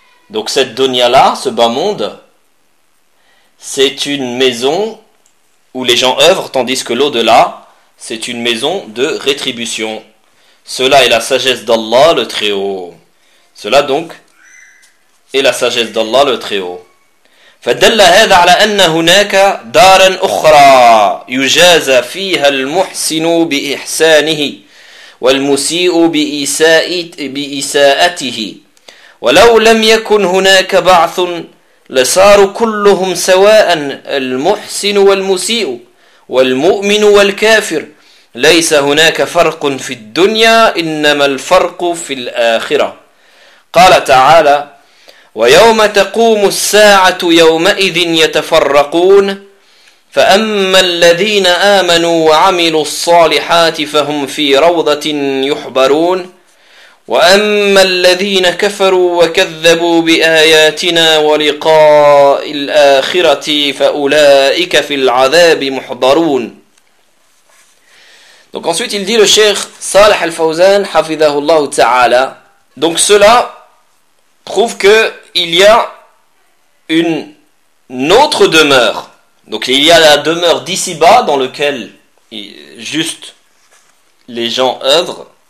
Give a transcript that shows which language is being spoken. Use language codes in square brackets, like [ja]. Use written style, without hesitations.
[fr] Donc cette dunya-là, ce bas monde, c'est une maison où les gens œuvrent, tandis que l'au-delà, c'est une maison de rétribution. Cela est la sagesse d'Allah le Très-Haut. Cela donc est la sagesse d'Allah le Très-Haut. [ar] فدل هذا على أن هناك دارا أخرى يجازى فيها المحسن بإحسانه والمسيء بإساءته ولو لم يكن هناك بعث لصاروا كلهم سواء المحسن والمسيء والمؤمن والكافر ليس هناك فرق في الدنيا إنما الفرق في الآخرة قال تعالى ويوم تقوم الساعة يومئذ يتفرقون فأما الذين آمنوا وعملوا الصالحات فهم في روضة يحبرون وأما الذين كفروا وكذبوا بآياتنا ولقاء الآخرة فأولئك في العذاب محضرون. [fr] Donc ensuite il dit le Cheikh Salih Al-Fawzan [ar] حفظه الله تعالى. [fr] Donc cela prouve que il y a une autre demeure. Donc il y a la demeure d'ici-bas dans laquelle juste les gens œuvrent.